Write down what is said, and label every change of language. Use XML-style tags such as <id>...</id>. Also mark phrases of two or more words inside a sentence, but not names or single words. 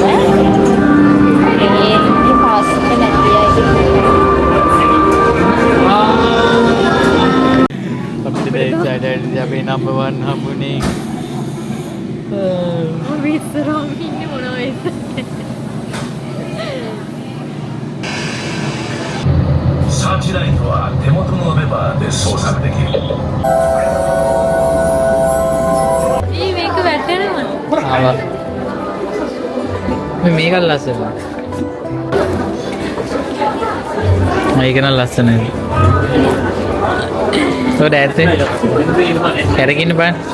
<si>මේ පාස් එක නැති අය. අපිට දැන් අපේ number 1 හම්බුනේ. අපි ඉස්සරහම ඉන්නේ මොනවද?</si> <ja>サーチライトは手元のレバーで操作できる。</ja> <si>මේ මේක වැටෙනවද? ආවා. මේක ලස්සනයි. මේක නම් ලස්සනයි. ඔය දැත්තේ කරගෙන බලන්න.</si>